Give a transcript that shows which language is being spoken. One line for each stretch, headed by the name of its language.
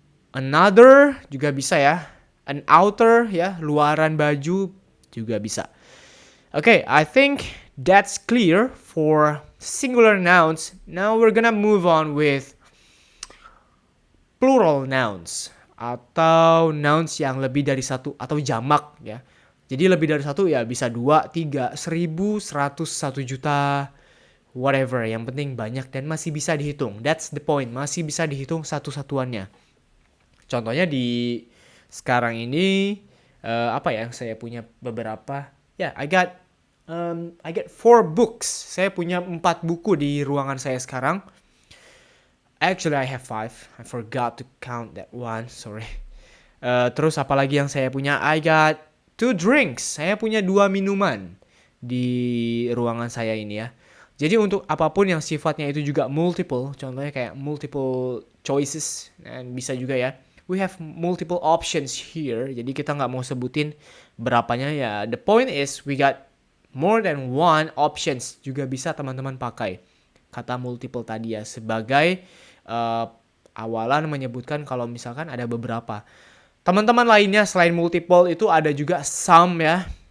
English: Another
Indonesian: juga bisa ya,
English: an outer,
Indonesian: ya, luaran baju juga bisa.
English: I think that's clear for singular nouns. Now we're gonna move on with plural nouns
Indonesian: atau nouns yang lebih dari satu atau jamak ya. Jadi lebih dari satu ya bisa 2, 3, 1000, 100, 1 juta, whatever. Yang penting banyak dan masih bisa dihitung.
English: That's the point.
Indonesian: Masih bisa dihitung satu-satuannya. Contohnya di sekarang ini yang saya punya beberapa.
English: I got 4 books.
Indonesian: Saya punya 4 buku di ruangan saya sekarang.
English: Actually, I have 5. I forgot to count that one. Sorry.
Indonesian: Terus apalagi yang saya punya?
English: I got 2 drinks.
Indonesian: Saya punya 2 minuman di ruangan saya ini ya. Jadi untuk apapun yang sifatnya itu juga multiple, contohnya kayak multiple choices, dan bisa juga ya.
English: We have multiple options here.
Indonesian: Jadi kita nggak mau sebutin berapanya ya.
English: The point is we got more than one options
Indonesian: juga bisa teman-teman pakai kata multiple tadi ya sebagai awalan menyebutkan kalau misalkan ada beberapa. Teman-teman lainnya selain multiple itu ada juga some ya.